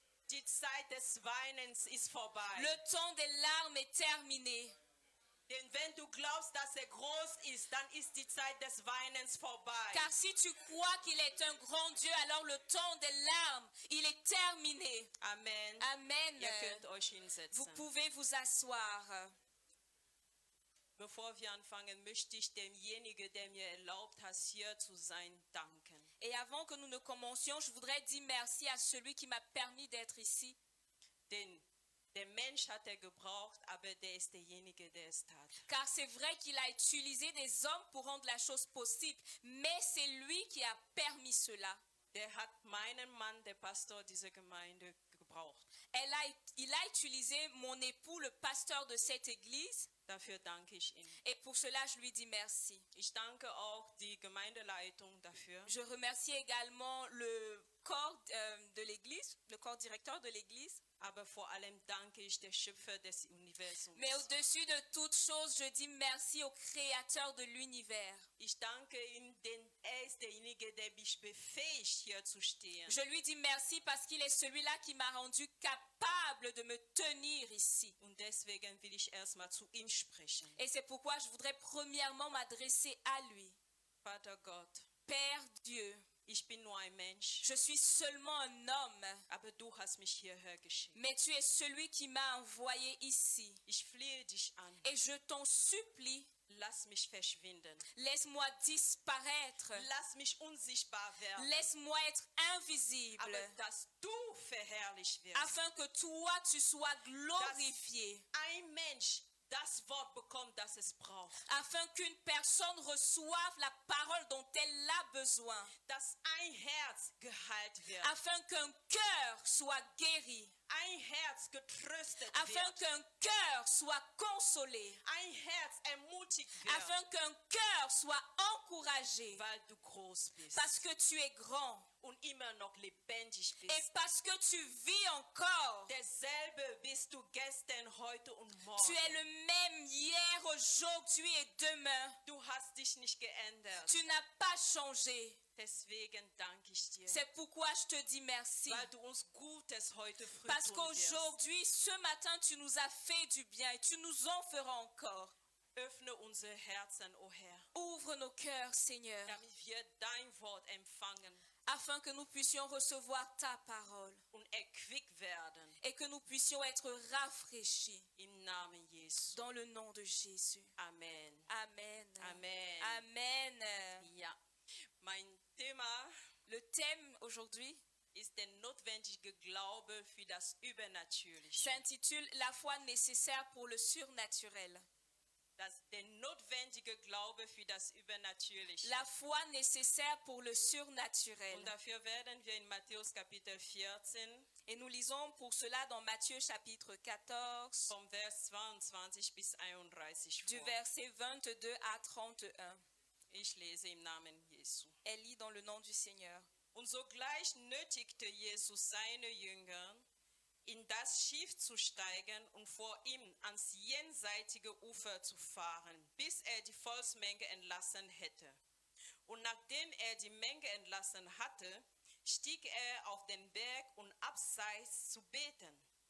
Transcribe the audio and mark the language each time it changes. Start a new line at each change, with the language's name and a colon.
German: Die Zeit des Weinens ist vorbei.
French: Le temps des larmes est terminé.
German: Denn wenn du glaubst, dass er groß ist, dann ist die Zeit des Weinens vorbei.
French: Car si tu crois qu'il est un grand Dieu, alors le temps des larmes, il est terminé. Amen. Amen.
German: Ihr könnt euch
French: Vous
German: hinsetzen.
French: pouvez vous asseoir.
German: Bevor wir anfangen, möchte ich demjenigen, der mir erlaubt hat, hier zu sein, danken.
French: Et avant que nous ne commencions, je voudrais dire merci à celui qui m'a permis d'être ici.
German: Denn der Mensch hat er gebraucht, aber der ist derjenige, der es tat.
French: Car c'est vrai qu'il a utilisé des hommes pour rendre la chose possible, mais c'est lui qui a permis cela.
German: Der hat meinen Mann, der Pastor dieser Gemeinde, gebraucht.
French: Il a utilisé mon époux, le pasteur de cette église,
German: Dafür danke ich ihm.
French: et pour cela je lui dis merci.
German: Ich danke auch die Gemeindeleitung dafür.
French: Je remercie également le corps de l'église, le corps directeur de l'église.
German: Aber vor allem danke ich der Schöpfer des Universums.
French: Mais au-dessus de toute chose, je dis merci au créateur de l'univers.
German: Ich danke ihm, denn er ist derjenige, der mich befähigt, hier zu stehen.
French: Je lui dis merci parce qu'il est celui-là qui m'a rendu capable de me tenir ici.
German: Und deswegen will ich erstmal zu ihm sprechen.
French: Et c'est pourquoi je voudrais premièrement m'adresser à lui.
German: Vater Gott,
French: Père Dieu,
German: ich bin nur ein Mensch,
French: je suis seulement un homme,
German: aber du hast mich hierher geschickt.
French: mais tu es celui qui m'a envoyé ici.
German: Ich flehe dich an,
French: Et je t'en supplie,
German: lass mich verschwinden.
French: laisse-moi disparaître,
German: Lass mich unsichtbar werden,
French: laisse-moi être invisible,
German: aber dass du verherrlicht wirst.
French: afin que toi tu sois glorifié,
German: Ein Mensch das Wort bekommt, das es braucht.
French: afin qu'une personne reçoive la parole dont elle a besoin,
German: Dass ein Herz geheilt wird.
French: afin qu'un cœur soit guéri,
German: Ein Herz getröstet
French: afin
German: wird.
French: qu'un cœur soit consolé,
German: Ein Herz ermutigt wird.
French: afin qu'un cœur soit encouragé,
German: Weil du groß bist.
French: parce que tu es grand
German: Und immer noch lebendig
French: et
German: bist.
French: parce que tu vis encore.
German: Derselbe bist du gestern, heute und morgen.
French: Tu es le même hier, aujourd'hui et demain.
German: Du hast dich nicht geändert.
French: Tu n'as pas changé.
German: Deswegen danke ich dir.
French: C'est pourquoi je te dis merci.
German: Weil du uns Gutes heute früh
French: Parce
German: tun wirst.
French: qu'aujourd'hui, ce matin, tu nous as fait du bien et tu nous en feras encore.
German: Öffne unsere Herzen, o Herr,
French: Ouvre nos cœurs, Seigneur,
German: damit wir dein Wort empfangen
French: afin que nous puissions recevoir ta parole
German: und erquickt werden.
French: et que nous puissions être rafraîchis
German: Im Namen Jesu.
French: dans le nom de Jésus. Amen. Amen. Amen. Amen.
German: Ja, mein Thema
French: Le thème aujourd'hui
German: ist der notwendige Glaube für das Übernatürliche.
French: s'intitule La foi nécessaire pour le surnaturel.
German: Der notwendige Glaube für das Übernatürliche.
French: La foi nécessaire pour le surnaturel.
German: Und dafür werden wir in Matthäus Kapitel 14
French: Et nous lisons pour cela dans Matthieu chapitre 14,
German: vom Vers 22 bis 31
French: du
German: vor.
French: verset 22 à 31.
German: Ich lese im Namen Jesu.
French: Elle lit dans le nom du Seigneur.
German: Und sogleich nötigte Jesus seine Jünger, in das Schiff zu steigen und vor ihm ans jenseitige Ufer zu fahren, bis er die Volksmenge entlassen hätte. Und nachdem er die Menge entlassen hatte, stieg er auf den Berg, um abseits zu beten.